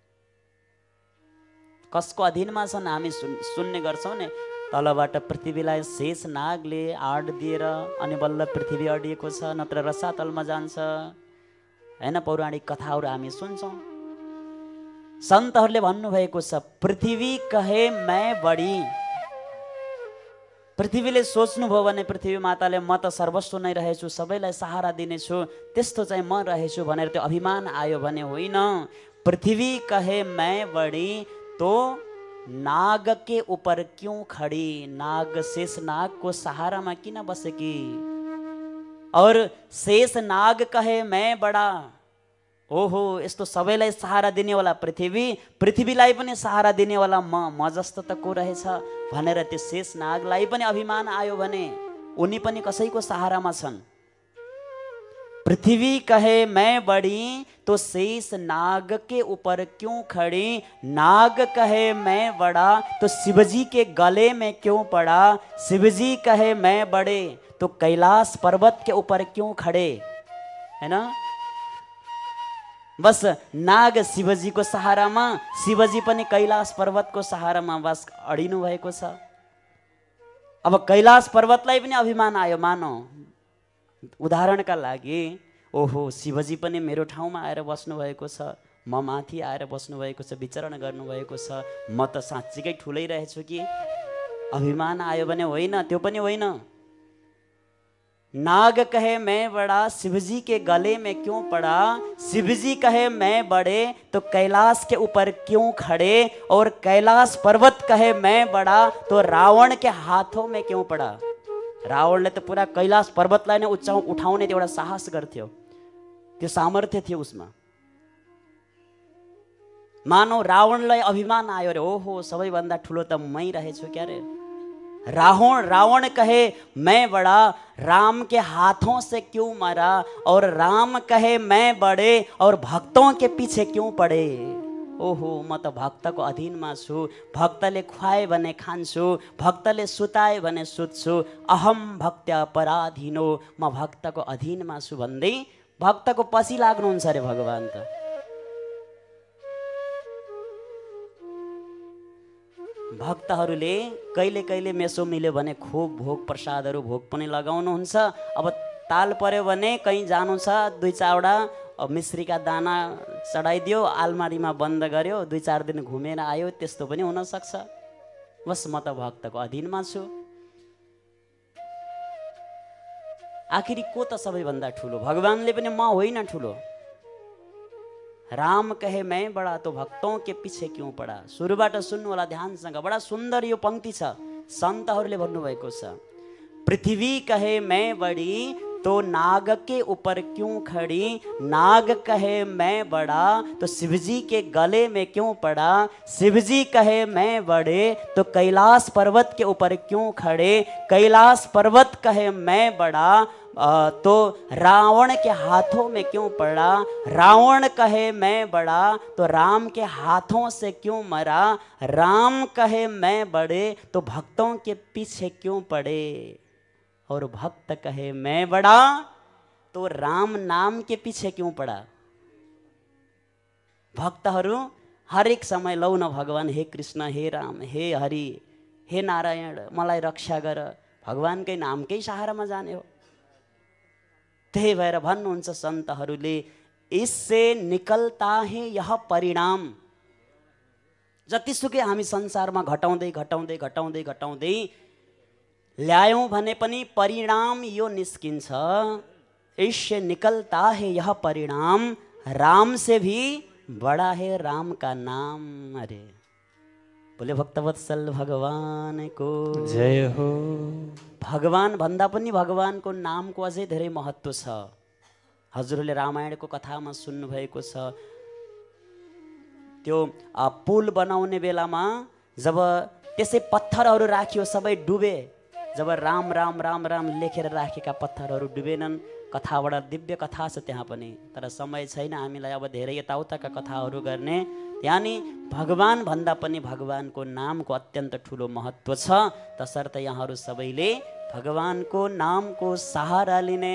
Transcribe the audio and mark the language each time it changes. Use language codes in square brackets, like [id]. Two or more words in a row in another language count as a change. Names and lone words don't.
[ne] कसको अधीनमा छन् हामी सुन्ने गर्छौँ नि, तलबाट पृथ्वीलाई शेष नागले आड दिएर अनि बल्ल पृथ्वी अडिएको छ, नत्र रसातलमा जान्छ, होइन? पौराणिक कथाहरू हामी सुन्छौँ। सन्तहरूले भन्नुभएको छ [hi] पृथ्वी कहे मैं बढी। [ne] पृथ्वीले सोच्नुभयो भने पृथ्वी माताले म त सर्वस्व नै रहेछु, सबैलाई सहारा दिनेछु, त्यस्तो चाहिँ म रहेछु भनेर त्यो अभिमान आयो भने होइन। [hi] पृथ्वी कहे मैं बढी तो नाग के ऊपर क्यों खड़ी, नाग शेष नाग को [ne] सहारामा किन बसेकी? [hi] और शेष नाग कहे मैं बडा, [ne] ओहो यस्तो सबैलाई सहारा दिनेवाला पृथ्वीलाई पनि सहारा दिनेवाला म जस्तो त को रहेछ भनेर त्यो शेष नागलाई पनि अभिमान आयो भने उनी पनि कसैको सहारामा छन्। [hi] पृथ्वी कहे मैं बड़ी तो शेष नाग के ऊपर क्यों खड़ी, नाग कहे मैं बड़ा तो शिवजी के गले में क्यों पड़ा, शिवजी कहे मैं बड़े तो कैलाश पर्वत के ऊपर क्यों खड़े, है ना? [ne] बस नाग शिवजीको सहारामा, शिवजी पनि कैलाश पर्वतको सहारामा बस अडिनु भएको छ। अब कैलाश पर्वतलाई पनि अभिमान आयो, मानौ उदाहरणका लागि, ओहो शिवजी पनि मेरो ठाउँमा आएर बस्नु भएको छ, म माथि आएर बस्नु भएको छ, विचरण गर्नुभएको छ, म त साँच्चीकै ठुलै रहेछु कि? अभिमान आयो भने होइन, त्यो पनि होइन। [hi] नाग कहे मैं बड़ा शिवजी के गले में क्यों पड़ा, शिवजी कहे मैं बड़े तो कैलाश के ऊपर क्यों खड़े, और कैलाश पर्वत कहे मैं बड़ा तो रावण के हाथों में क्यों पड़ा। [ne] रावणले त पुरा कैलाश पर्वतलाई नै उठाउने एउटा साहस गर्थ्यो, त्यो सामर्थ्य थियो उसमा। मानौ रावणलाई अभिमान आयो रे, ओहो सबैभन्दा ठुलो त मै रहेछु क्या रे। [hi] रावण कहे मैं बड़ा, राम के हाथों से क्यों मरा, और राम कहे मैं बड़े और भक्तों के पीछे क्यों पड़े। [ne] ओहो म त भक्तको अधीनमा छु, भक्तले खुवाए भने खान्छु, भक्तले सुताए भने सुत्छु, [sa] अहम भक्त्या पराधीनो, [ne] म भक्तको अधीनमा छु भन्दै भक्तको पछि लाग्नुहुन्छ अरे भगवान त। भक्तहरूले कहिले कहिले मेसो मिल्यो भने खुब भोग प्रसादहरू भोग पनि लगाउनुहुन्छ। अब ताल पर्यो भने कहीँ जानु छ, 2-4वटा मिश्रीका दाना चढाइदियो, आलमारीमा बन्द गर्यो, 2-4 दिन घुमेर आयो, त्यस्तो पनि हुनसक्छ। बस म त भक्तको अधीनमा छु। आखिरी को त सबैभन्दा ठुलो? भगवानले पनि म होइन ठुलो। [hi] राम कहे मैं बड़ा तो भक्तों के पीछे क्यों पड़ा। [ne] सुरुबाट सुन्नु होला ध्यानसँग, बडा सुन्दर यो पंक्ति छ। सन्तहरूले भन्नुभएको छ [hi] पृथ्वी कहे मैं बड़ी तो नाग के ऊपर क्यों खड़ी, नाग कहे मैं बड़ा तो शिवजी के गले में क्यों पड़ा, शिवजी कहे मैं बड़े तो कैलाश पर्वत के ऊपर क्यों खड़े, कैलाश पर्वत कहे मैं बड़ा तो रावण के हाथों में क्यों पड़ा, रावण कहे मैं बड़ा तो राम के हाथों से क्यों मरा, राम कहे मैं बड़े तो भक्तों के पीछे क्यों पड़े, और भक्त कहे मैं बड़ा तो राम नाम के पीछे क्यों पड़ा। [ne] भक्तहरू हरेक समय लौ न भगवान, हे कृष्ण, हे राम, हे हरि, हे नारायण, मलाई रक्षा गर, भगवानकै नामकै सहारामा जाने हो। त्यही भएर भन्नुहुन्छ सन्तहरूले, [hi] इससे निकलता है यह परिणाम। [ne] जतिसुकै हामी संसारमा घटाउँदै घटाउँदै घटाउँदै घटाउँदै ल्यायौं भने पनि परिणाम यो निस्किन्छ, [hi] इससे निकलता है यह परिणाम, राम से भी बड़ा है राम का नाम। अरे बोले भक्तवत्सल भगवान को जय हो। [ne] भगवान भन्दा पनि भगवानको नामको अझै धेरै महत्त्व छ। हजुरहरूले रामायणको कथामा सुन्नुभएको छ, त्यो पुल बनाउने बेलामा जब त्यसै पत्थरहरू राखियो सबै डुबे, जब राम राम राम राम लेखेर राखेका पत्थरहरू डुबेनन्। कथाबाट दिव्य कथा छ त्यहाँ पनि, तर समय छैन हामीलाई अब धेरै यताउताका कथाहरू गर्ने। यानि भगवान भन्दा पनि भगवानको नामको अत्यन्त ठुलो महत्त्व छ। तसर्थ यहाँहरू सबैले भगवानको नामको सहारा लिने।